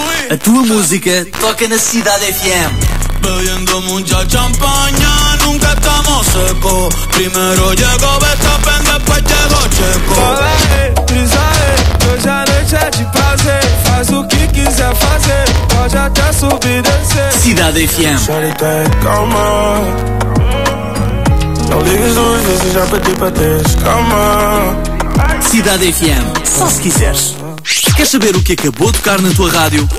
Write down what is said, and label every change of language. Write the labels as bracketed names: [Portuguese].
[Portuguese] A tua música toca na Cidade FM. [Spanish] Bebiendo mucha champaña, nunca estamos seco. Primero llego Verstappen, después llego Checo. [Portuguese] Falei, trisale, hoje a noite é de prazer. Faz o que quiser fazer, pode até subir e descer. Cidade FM. Solita é calma. Não ligues duas vezes, já pedi pra ter calma. Cidade FM, só se quiseres. Queres saber o que acabou de tocar na tua rádio?